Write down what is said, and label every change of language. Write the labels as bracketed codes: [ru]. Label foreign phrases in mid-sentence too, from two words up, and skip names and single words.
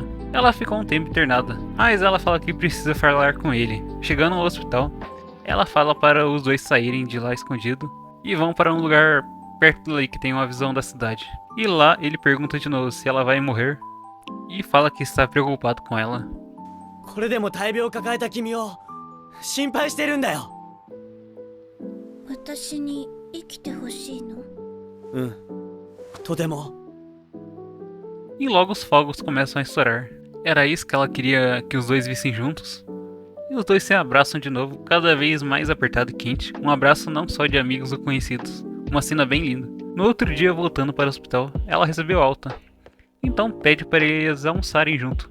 [pt] Ela ficou um tempo internada, mas ela fala que precisa falar com ele. Chegando ao hospital, ela fala para os dois saírem de lá escondido e vão para um lugar perto dali que tem uma visão da cidade. E lá ele pergunta de novo se ela vai morrer e fala que está preocupado com ela. [ja] これでも大病を抱えた君を心配してるんだよ。私に生きてほしいの？うん、とても。 [pt] E logo os fogos começam a estourar. Era isso que ela queria que os dois vissem juntos? E os dois se abraçam de novo, cada vez mais apertado e quente. Um abraço não só de amigos ou conhecidos. Uma cena bem linda. No outro dia, voltando para o hospital, ela recebeu alta. Então pede para eles almoçarem junto.